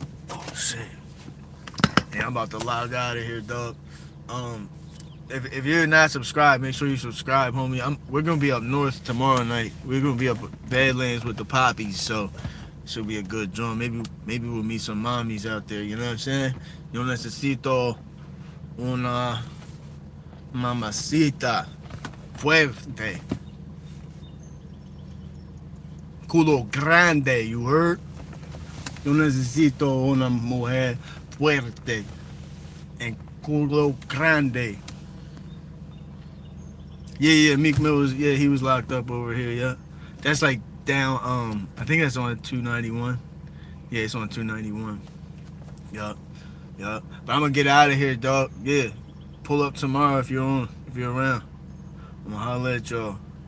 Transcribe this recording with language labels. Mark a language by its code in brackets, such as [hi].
[en] Oh shit. Yeah, I'm about to log out of here, dog. If you're not subscribed, make sure you subscribe, homie. We're gonna be up north tomorrow night. We're gonna be up at Badlands with the Poppies, so should be a good joint. Maybe we'll meet some mommies out there. You know what I'm saying? [es] Yo necesito una mamacita fuerte, culo grande. [en] You heard? [es] Yo necesito una mujer fuerte and culo grande. [en] Yeah, Meek Mill he was locked up over here, yeah. That's like down, I think that's on 291. Yeah, it's on 291. Yup. But I'm gonna get out of here, dog. Yeah. Pull up tomorrow if you're around. I'm gonna holler at y'all.